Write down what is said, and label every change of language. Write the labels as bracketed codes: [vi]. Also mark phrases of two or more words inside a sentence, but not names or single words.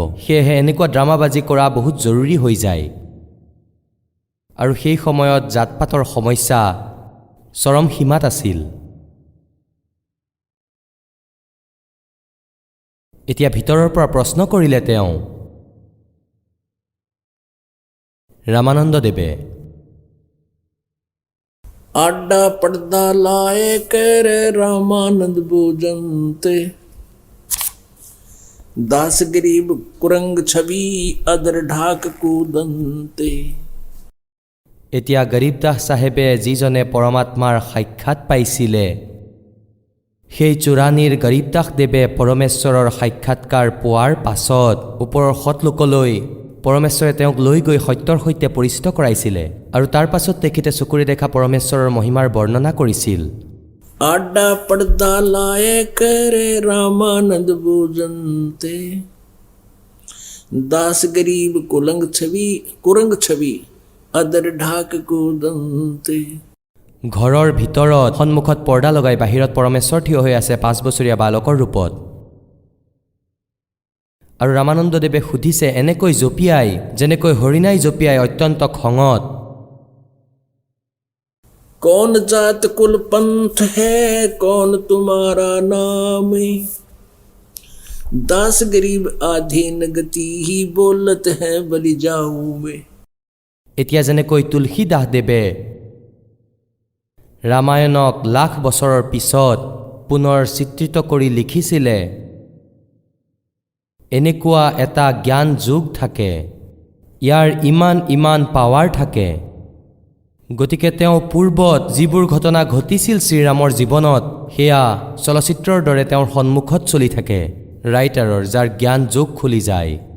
[as] সেয়েহে এনেকুৱা ড্ৰামাবাজি কৰা বহুত জৰুৰী হৈ যায়। আৰু সেই সময়ত জাতপাতৰ সমস্যা চৰম সীমাত আছিল। এতিয়া ভিতৰৰ পৰা প্ৰশ্ন কৰিলে তেওঁ ৰামানন্দদেৱে, [hi] आडा पर्दा लाए कर रामानंद भोजनते, दास गरीब कुरंग छवि अदर ढाक कूदंते। [as] এতিয়া গৰীবদাস চাহেবে যিজনে পৰমাত্মাৰ সাক্ষাৎ পাইছিলে, সেই চোৰাণীৰ গৰীবদাস দেৱে পৰমেশ্বৰৰ সাক্ষাৎকাৰ পোৱাৰ পাছত ওপৰৰ সৎলোকলৈ পৰমেশ্বৰে তেওঁক লৈ গৈ সত্যৰ সৈতে পৰিচিত কৰাইছিলে আৰু তাৰ পাছত তেখেতে চকুৰে দেখা পৰমেশ্বৰৰ মহিমাৰ বৰ্ণনা কৰিছিল। [hi] आडा पर्दा लाए कर रामानंद भोजनते, दास गरीब कुरंग छवि अदर ढाक कूदंते। [as] ঘৰৰ ভিতৰত সন্মুখত পৰ্দা লগাই বাহিৰত পৰমেশ্বৰ থিয় হৈ আছে 5 বছৰীয়া বালকৰ ৰূপত। আৰু ৰামানন্দদেৱে সুধিছে এনেকৈ জপিয়াই যেনেকৈ হৰিণাই জপিয়াই অত্যন্ত খঙত, [hi] कौन जात कुल पंथ है कौन तुम्हारा नाम, दास गरीब आधीन गति ही बोलत है बलि जाऊं में। [as] এতিয়া যেনেকৈ তুলসীদাসদেৱে ৰামায়ণক লাখ বছৰৰ পিছত পুনৰ চিত্ৰিত কৰি লিখিছিলে, এনেকুৱা এটা জ্ঞান যোগ থাকে, ইয়াৰ ইমান পাৱাৰ থাকে, গতিকে তেওঁ পূৰ্বত যিবোৰ ঘটনা ঘটিছিল শ্ৰীৰামৰ জীৱনত সেয়া চলচ্চিত্ৰৰ দৰে তেওঁৰ সন্মুখত চলি থাকে ৰাইটাৰৰ, যাৰ জ্ঞান যোগ খুলি যায়।